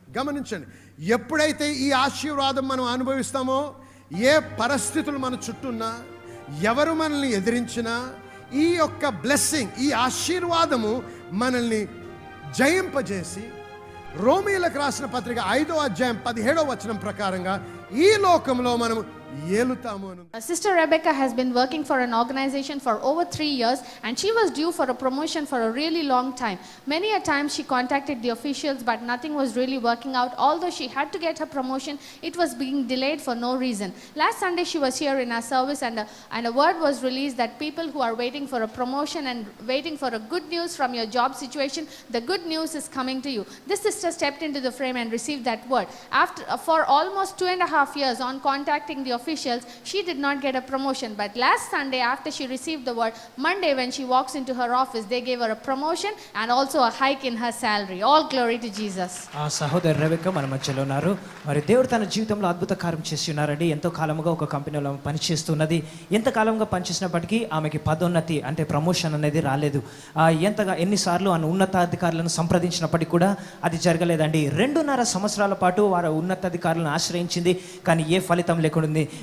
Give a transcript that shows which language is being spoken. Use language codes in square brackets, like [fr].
[te] గమనించండి, ఎప్పుడైతే ఈ ఆశీర్వాదం మనం అనుభవిస్తామో, ఏ పరిస్థితులు మన చుట్టూన్నా, ఎవరు మనల్ని ఎదిరించినా, ఈ యొక్క బ్లెస్సింగ్, ఈ ఆశీర్వాదము మనల్ని జయింపజేసి, రోమీయులకు రాసిన పత్రిక 5వ అధ్యాయం 17వ వచనం ప్రకారంగా ఈ లోకంలో మనము ఏలుతాము అని. [en] Sister Rebecca has been working for an organization for over 3 years, and she was due for a promotion for a really long time. Many a time she contacted the officials, but nothing was really working out. Although she had to get her promotion, it was being delayed for no reason. Last Sunday she was here in our service, and a word was released that people who are waiting for a promotion and waiting for a good news from your job situation, the good news is coming to you. This sister stepped into the frame and received that word. For almost 2.5 years on contacting the officials, she did not get a promotion, but last Sunday after she received the word, Monday when she walks into her office, they gave her a promotion and also a hike in her salary. All glory to Jesus. [te] ఆ సహోదరు Rebecca మన మధ్యలో ఉన్నారు. మరి దేవుడు తన జీవితంలో అద్భుత కార్యం చేసి ఉన్నారండి. ఎంతో కాలంగా ఒక కంపెనీలో పనిచేస్తున్నది. ఎంత కాలంగా పనిచేసినప్పటికీ ఆమెకి పదోన్నతి అంటే ప్రమోషన్ అనేది రాలేదు. ఎన్నిసార్లు ఆ ఉన్నతాధికారులను సంప్రదించినప్పటికీ కూడా అది జరగలేదండి. 2.5 సంవత్సరాల పాటు వారు ఉన్నతాధికారులను ఆశ్రయించింది, కానీ ఏ ఫలితం లేకుండా.